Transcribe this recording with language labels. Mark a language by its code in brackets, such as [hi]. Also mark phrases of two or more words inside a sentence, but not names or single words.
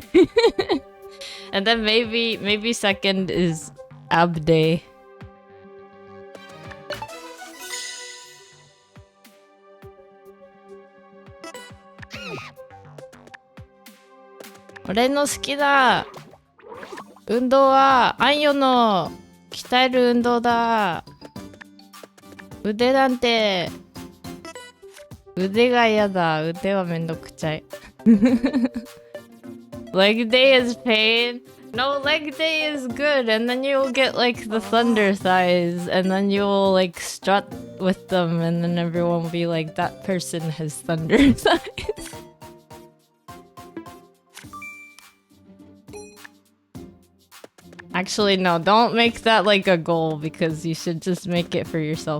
[en] And then maybe second is ab day. [ja] 俺の好きだ運動はあんよの鍛える運動だ. 腕なんて腕がやだ. 腕はめんどくちゃい. [en] Leg day is pain. No, leg day is good, and then you'll get like the thunder thighs, and then you'll like strut with them, and then everyone will be like, that person has thunder thighs. Actually, no, don't make that like a goal, because you should just make it for yourself.